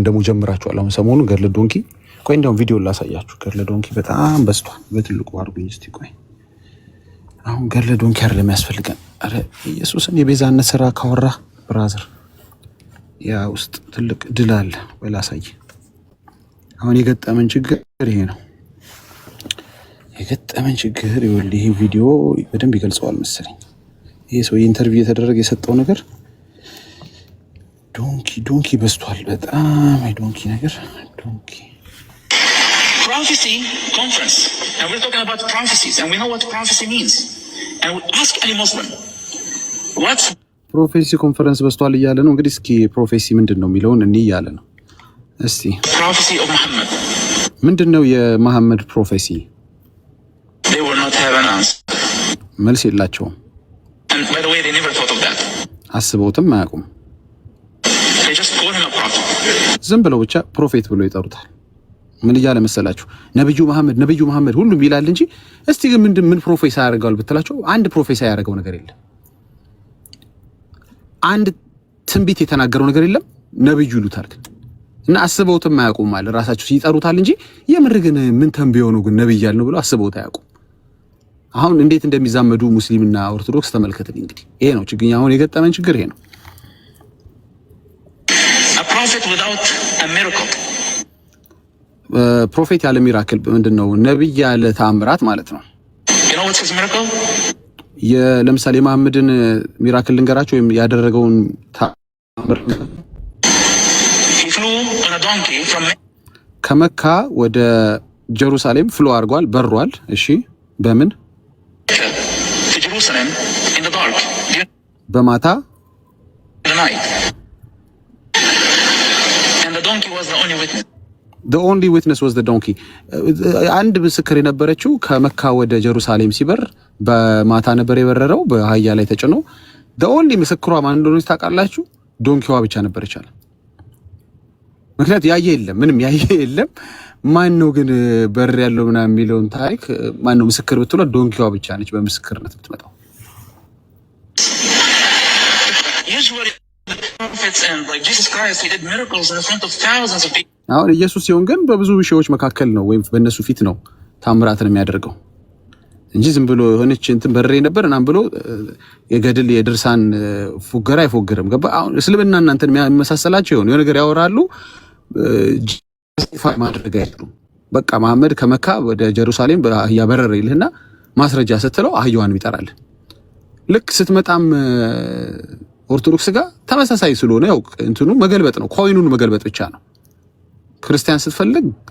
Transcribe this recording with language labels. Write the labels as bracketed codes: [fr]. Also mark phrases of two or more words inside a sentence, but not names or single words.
[am] ደግሞ ጀምራችኋል። አሁን ሰሞኑን ገድለ ዶንኪ፣ ቆይ እንደውም ቪዲዮ ላሳያችሁ። ገድለ ዶንኪ በጣም በዝቷል። በትልቁ አድርጉኝ እስቲ። ቆይ አሁን ገድለ ዶንኪ አይደለም የሚያስፈልገን። አረ ኢየሱስን የቤዛነት ስራ ካወራ ብራዘር ያ ውስጥ ትልቅ ድል አለ። ወይ ላሳይ። አሁን የገጠመን ችግር ይሄ ነው። የገጠመን ችግር ይሄ ቪዲዮ በደንብ ይገልጸዋል መሰለኝ። ይሄ ሰው ኢንተርቪው የተደረገ የሰጠው ነገር ዶንኪ በዝቷል በጣም ዶንኪ ነገር ዶንኪ [en] prophecy conference and we're talking about prophecies and we know what prophecy means and we ask any Muslim what's prophecy conference [am] በዝቷል እያለ ነው። እንግዲህ እስኪ ፕሮፌሲ ምንድን ነው የሚለውን እኔ እያለ ነው። እስቲ [en] prophecy of Muhammad [am] ምንድን ነው የመሐመድ ፕሮፌሲ? [en] they will not have an answer [am] መልስ የላቸውም። [en] and by the way they never thought of that [am] አስበውትም አያውቁም። [en] they just call him a prophet [am] ዝም ብለው ብቻ ፕሮፌት ብሎ ይጠሩታል። ምን እያለ መሰላችሁ? ነብዩ መሐመድ ሁሉም ይላል እንጂ እስቲ ግን ምን ፕሮፌሳ ያደርጋል ብትላቸው አንድ ፕሮፌሳ ያደርገው ነገር የለም። አንድ ትንቢት የተናገረው ነገር የለም። ነብዩ ይሉታል ግን እና አስበውትም አያውቁም ማለት ራሳቸው ይጠሩታል እንጂ የምር ግን ምን ተንብየው ነው ግን ነብይ ያልነው ብለው አስበውት አያውቁም። አሁን እንዴት እንደሚዛመዱ ሙስሊምና ኦርቶዶክስ ተመልከትን። እንግዲህ ይሄ ነው ችግር። አሁን የገጠመን ችግር ይሄ ነው። [en] a prophet without a miracle [am] ፕሮፌት ያለ ሚራክል ምንድነው? ነብይ ያለ ተአምራት ማለት ነው። [en] you know what's his miracle [am] ለምሳሌ መሐመድን ሚራክል ልንገራቸው ወይም ያደረገውን ተአምር [en] he flew on a donkey from [am] ከመካ ወደ ጀሩሳሌም ፍሎ አድርጓል፣ በሯል። እሺ በምን [en] to Jerusalem in the dark [am] በማታ [en] in the night and the donkey was the only witness the only witness was the donkey [am] አንድ ምስክር የነበረችው ከመካ ወደ ጀሩሳሌም ሲበር በማታ ነበር የበረረው በአህያ ላይ ተጭኖ [en] the only [am] ምስክሯ ማን እንደሆነ ታውቃላችሁ? ዶንኪዋ ብቻ ነበረች አለ። ምክንያቱም ያየ የለም ማን ነው ግን በር ያለው ምናምን የሚለውን ታሪክ ማን ነው ምስክር ብትሉ ዶንኪዋ ብቻ ነች በምስክርነት የምትመጣው። [en] usually the prophets and like Jesus Christ he did miracles in front of thousands of people [am] አሁን ኢየሱስ ሲሆን ግን በብዙ ሺዎች መካከል ነው ወይም በእነሱ ፊት ነው ታምራትን የሚያደርገው እንጂ ዝም ብሎ ሆነች እንትን በርሬ ነበር እናም ብሎ የገድል የድርሳን ፉገራ አይፎገርም። ገባ? አሁን እስልምና እናንተን የሚመሳሰላቸው የሆነ ነገር ያወራሉ justify ማድረግ አይችሉም። በቃ መሐመድ ከመካ ወደ ጀሩሳሌም በአህያ በረረ ይልህና ማስረጃ ስትለው አህያዋን ይጠራል። ልክ ስትመጣም ኦርቶዶክስ ጋር ተመሳሳይ ስለሆነ ያው እንትኑ መገልበጥ ነው፣ ኮይኑን መገልበጥ ብቻ ነው። ክርስቲያን ስትፈልግ